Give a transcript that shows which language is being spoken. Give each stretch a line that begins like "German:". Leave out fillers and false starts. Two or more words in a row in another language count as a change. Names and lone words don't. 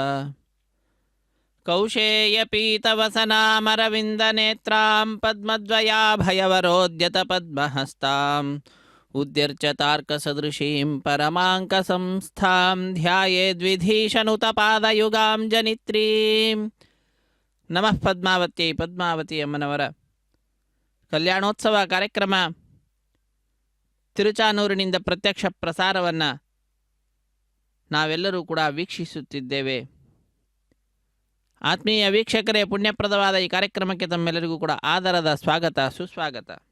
Sanskrit: कौशेयपीतवसनामरविन्दनेत्रां पद्मद्वयाभयवरोद्यतपद्महस्ताम् उद्यर्चतार्कसदृशीं परमाङ्कसंस्थां ध्यायेद्विधीशनुतपादयुगां जनित्रीं।
Kannada: नमः पद्मावती पद्मावती ಅಮ್ಮನವರ ಕಲ್ಯಾಣೋತ್ಸವ ಕಾರ್ಯಕ್ರಮ ತಿರುಚಾನೂರಿನಿಂದ ಪ್ರತ್ಯಕ್ಷ ಪ್ರಸಾರವನ್ನು ನಾವೆಲ್ಲರೂ ಕೂಡ ವೀಕ್ಷಿಸುತ್ತಿದ್ದೇವೆ. ಆತ್ಮೀಯ ವೀಕ್ಷಕರೇ, ಪುಣ್ಯಪ್ರದವಾದ ಈ ಕಾರ್ಯಕ್ರಮಕ್ಕೆ ತಮ್ಮೆಲ್ಲರಿಗೂ ಕೂಡ ಆದರದ ಸ್ವಾಗತ ಸುಸ್ವಾಗತ.